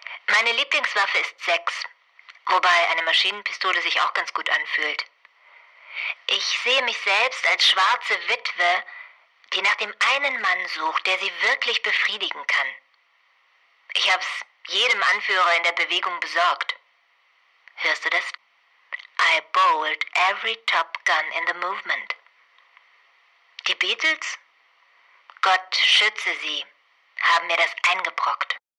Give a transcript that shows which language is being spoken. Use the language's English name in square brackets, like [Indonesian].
[German] Meine Lieblingswaffe ist Sex, wobei eine Maschinenpistole sich auch ganz gut anfühlt. Ich sehe mich selbst als schwarze Witwe, die nach dem einen Mann sucht, der sie wirklich befriedigen kann. Ich hab's jedem Anführer in der Bewegung besorgt. Hörst du das? [English] I bowled every top gun in the movement. [German] Die Beatles? Gott schütze sie, haben mir das eingebrockt.